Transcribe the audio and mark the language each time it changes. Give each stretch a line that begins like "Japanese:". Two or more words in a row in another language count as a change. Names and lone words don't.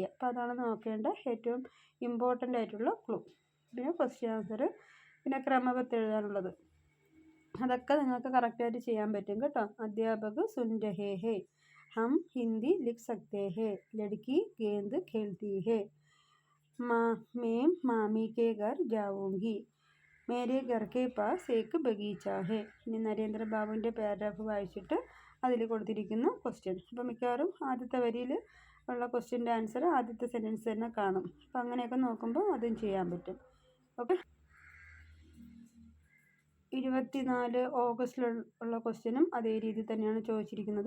Malayalam: അപ്പോൾ അതാണ് നോക്കേണ്ട ഏറ്റവും ഇമ്പോർട്ടൻ്റ് ആയിട്ടുള്ള ക്ലൂ. പിന്നെ
English: question answer,
Malayalam: പിന്നെ ക്രമബദ്ധം എഴുതാനുള്ളത്, അതൊക്കെ നിങ്ങൾക്ക് കറക്റ്റായിട്ട് ചെയ്യാൻ പറ്റും കേട്ടോ.
Hindi: अध्यापक सुन रहे हैं, हम हिंदी लिख सकते हैं, लड़की गेंद खेलती है, मैं मामी के घर जाऊंगी, मेरे घर के पास एक बगीचा है.
Malayalam: ഇനി നരേന്ദ്ര ബാബുവിൻ്റെ പാരഗ്രാഫ് വായിച്ചിട്ട് അതിൽ കൊടുത്തിരിക്കുന്ന ക്വസ്റ്റ്യൻ. അപ്പോൾ മിക്കവാറും ആദ്യത്തെ വരിയിൽ ഉള്ള ക്വസ്റ്റ്യൻ്റെ ആൻസർ ആദ്യത്തെ സെൻറ്റൻസ് തന്നെ കാണും. അപ്പോൾ അങ്ങനെയൊക്കെ നോക്കുമ്പോൾ അതും ചെയ്യാൻ പറ്റും. ഓക്കെ, 24 ഓഗസ്റ്റിലുള്ള ക്വസ്റ്റ്യനും അതേ രീതി തന്നെയാണ് ചോദിച്ചിരിക്കുന്നത്.